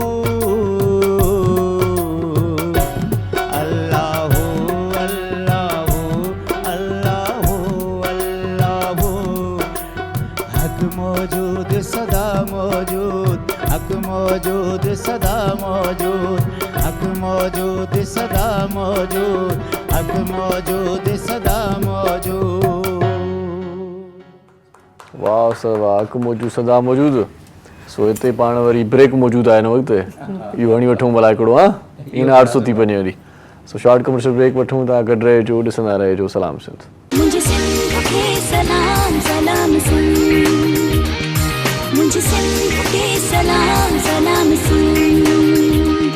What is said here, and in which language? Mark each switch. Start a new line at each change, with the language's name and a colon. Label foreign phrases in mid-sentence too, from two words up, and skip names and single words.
Sindhi: सदा मौजूद हक मौजूद सदा मौजूद हक मौजूद सदा मौजूद हक मौजूद सदा मौजूद। वाह सर वाह, हक मौजूद सदा मौजूद। सो हिते पाण वरी ब्रेक मौजूद आहे न वक़्तु इहो हणी वठूं भला हिकिड़ो हा इन 800 थी वञे वरी। सो
English: short commercial break
Sindhi: वठूं, तव्हां गॾु रहिजो, ॾिसंदा रहिजो सलाम सिंध। मुझे सिंध के सलाम सलाम सिंध मुझे सिंध के सलाम सलाम सिंध।